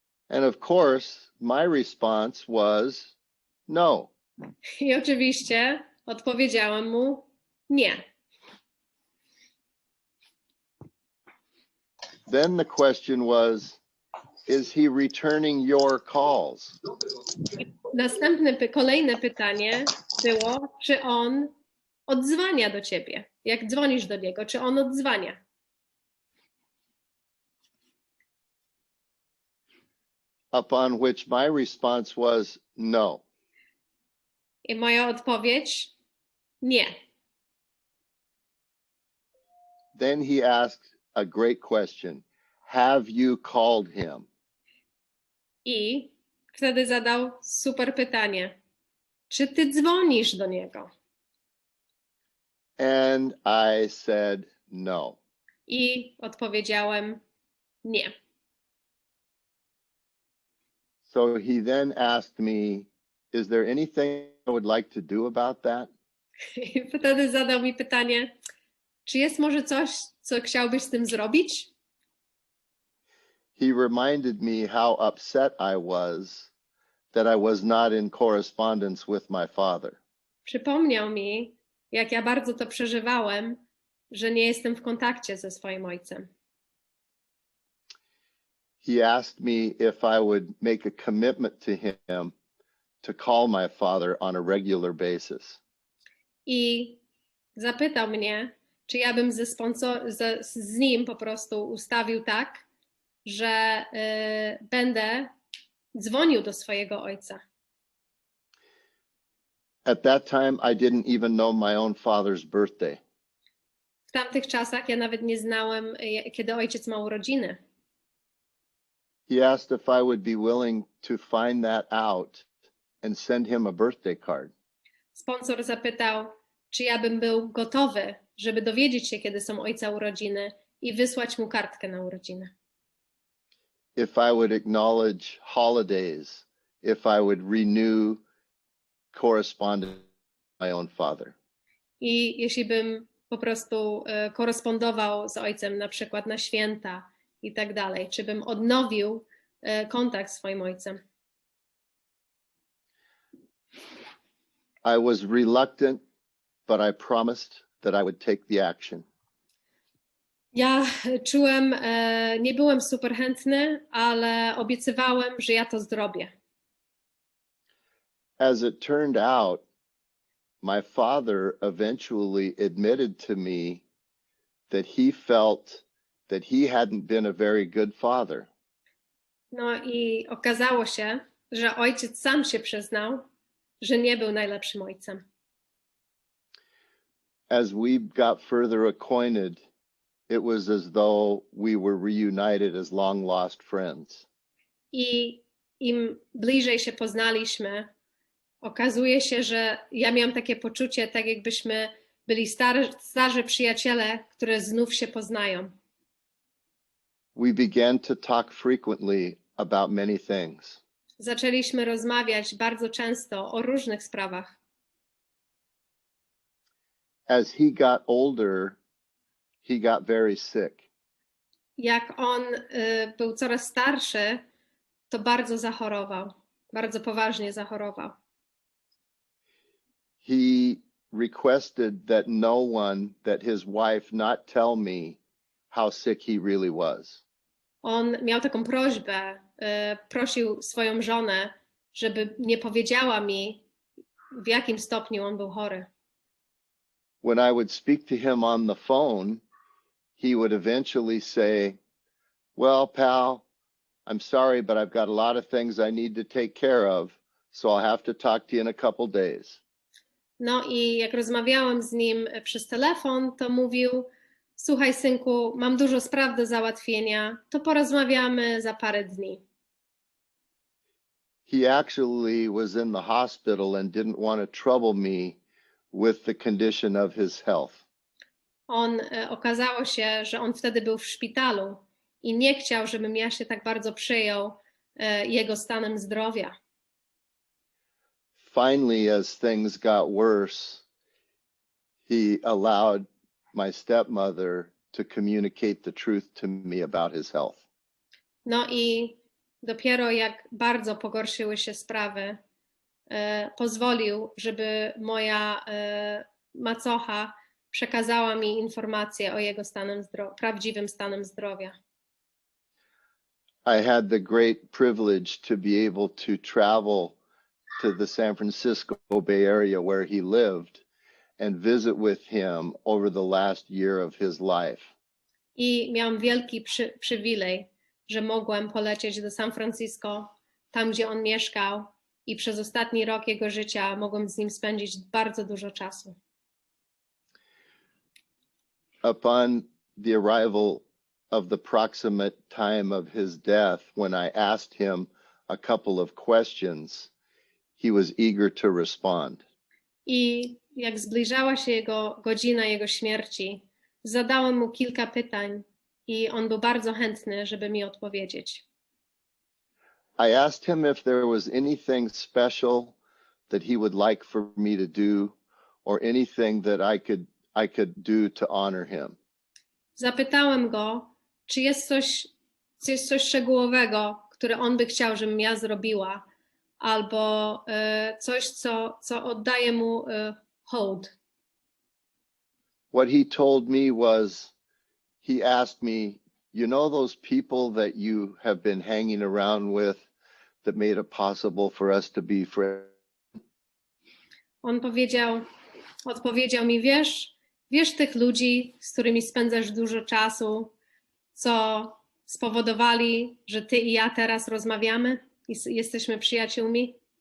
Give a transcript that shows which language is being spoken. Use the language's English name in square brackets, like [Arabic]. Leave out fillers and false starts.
[English] And of course, my response was no. [Polish] I oczywiście odpowiedziałem mu nie. [English] Then the question was, is he returning your calls? [Polish] Kolejne pytanie było, czy on odzwania do ciebie? Jak dzwonisz do niego, czy on odzwania? [English] Upon which my response was no. [Polish] I moja odpowiedź nie. [English] Then he asked a great question. Have you called him? [Polish] I wtedy zadał super pytanie. Czy ty dzwonisz do niego? [English] And I said no. [Polish] I odpowiedziałem nie. [English] So he then asked me, is there anything I would like to do about that? [Polish] I wtedy zadał mi pytanie, czy jest może coś, co chciałbyś z tym zrobić? [English] He reminded me how upset I was that I was not in correspondence with my father. [Polish] Przypomniał mi, jak ja bardzo to przeżywałem, że nie jestem w kontakcie ze swoim ojcem. [English] He asked me if I would make a commitment to him to call my father on a regular basis. [Polish] I zapytał mnie, czy ja bym z nim po prostu ustawił tak, że będę dzwonił do swojego ojca. [English] At that time, I didn't even know my own father's birthday. [Polish] W tamtych czasach ja nawet nie znałem, kiedy ojciec ma urodziny. [English] He asked if I would be willing to find that out and send him a birthday card. [Polish] Sponsor zapytał, czy ja bym był gotowy, żeby dowiedzieć się, kiedy są ojca urodziny i wysłać mu kartkę na urodziny. [English] If I would acknowledge holidays, if I would renew correspondence with my own father. [Polish] I jeśli bym po prostu korespondował z ojcem na przykład na święta i tak dalej, czy bym odnowił kontakt z swoim ojcem. [English] I was reluctant, but I promised that I would take the action. [Polish] Ja czułem, nie byłem super chętny, ale obiecywałem, że ja to zrobię. [English] As it turned out, my father eventually admitted to me that he felt that he hadn't been a very good father. [Polish] No i okazało się, że ojciec sam się przyznał, że nie był najlepszym ojcem. [English] As we got further acquainted, it was as though we were reunited as long lost friends. [Polish] I im bliżej się poznaliśmy, okazuje się, że ja miałam takie poczucie, tak jakbyśmy byli starzy przyjaciele, które znów się poznają. [English] We began to talk frequently about many things. [Polish] Zaczęliśmy rozmawiać bardzo często o różnych sprawach. [English] As he got older, he got very sick. [Polish] Jak on był coraz starszy, to bardzo zachorował, bardzo poważnie zachorował. [English] He requested that no one, that his wife not tell me how sick he really was. [Polish] On miał taką prośbę, prosił swoją żonę, żeby nie powiedziała mi, w jakim stopniu on był chory. [English] When I would speak to him on the phone, he would eventually say, "Well, pal, I'm sorry, but I've got a lot of things I need to take care of, so I'll have to talk to you in a couple days." [Polish] No i jak rozmawiałam z nim przez telefon, to mówił: słuchaj, synku, mam dużo spraw do załatwienia, to porozmawiamy za parę dni. [English] He actually was in the hospital and didn't want to trouble me with the condition of his health. [Polish] Okazało się, że on wtedy był w szpitalu i nie chciał, żebym ja się tak bardzo przyjął jego stanem zdrowia. [English] Finally, as things got worse, he allowed my stepmother to communicate the truth to me about his health. [Polish] No i dopiero jak bardzo pogorszyły się sprawy, pozwolił, żeby moja macocha przekazała mi informacje o jego prawdziwym stanem zdrowia. [English] I had the great privilege to be able to travel to the San Francisco Bay Area where he lived and visit with him over the last year of his life. [Polish] I miałam wielki przywilej, że mogłem polecieć do San Francisco, tam gdzie on mieszkał, i przez ostatni rok jego życia mogłem z nim spędzić bardzo dużo czasu. [English] Upon the arrival of the proximate time of his death, when I asked him a couple of questions, he was eager to respond. [Polish] I jak zbliżała się godzina jego śmierci, zadałem mu kilka pytań i on był bardzo chętny, żeby mi odpowiedzieć. [English] I asked him if there was anything special that he would like for me to do or anything that I could do to honor him. [Polish] Zapytałem go, czy jest coś szczegółowego, które on by chciał, żebym ja zrobiła, albo coś, co oddaje mu hołd. [English] What he told me was, he asked me, you know those people that you have been hanging around with that made it possible for us to be friends? [Polish] On odpowiedział mi, wiesz tych ludzi, z którymi spędzasz dużo czasu, co spowodowali, że ty i ja teraz rozmawiamy i jesteśmy przyjaciółmi?